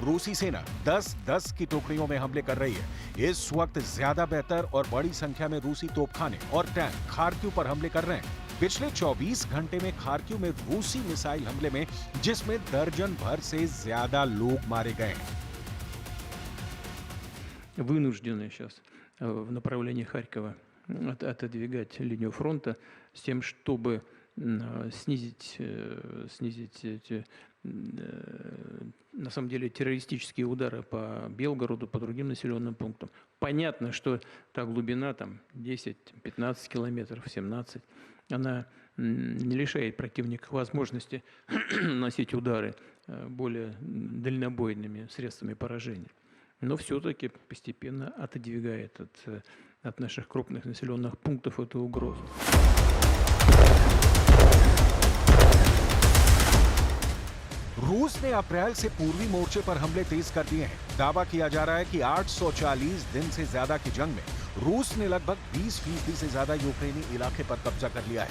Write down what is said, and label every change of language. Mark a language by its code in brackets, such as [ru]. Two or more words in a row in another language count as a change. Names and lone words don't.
[hi] रूसी सेना 10-10 की टुकड़ियों में हमले कर रही है। इस वक्त ज्यादा बेहतर और बड़ी संख्या में रूसी तोपखाने और टैंक खार्किव पर हमले कर रहे हैं। पिछले 24 घंटे में खार्किव में रूसी मिसाइल हमले में जिसमें दर्जन भर से ज्यादा लोग मारे गए हैं। [ru] Вынуждены сейчас в направлении Харькова отодвигать линию фронта с тем, чтобы снизить эти, на самом деле, террористические удары по Белгороду, по другим населенным пунктам. Понятно, что та глубина там 10-15 километров, 17, она не лишает противника возможности наносить удары более дальнобойными средствами поражения. Но все-таки постепенно отодвигает от наших крупных населенных пунктов эту угрозу. [hi] रूस ने अप्रैल से पूर्वी मोर्चे पर हमले तेज कर दिए हैं। दावा किया जा रहा है कि 840 दिन से ज्यादा की जंग में रूस ने लगभग 20% से ज्यादा यूक्रेनी इलाके पर कब्जा कर लिया है।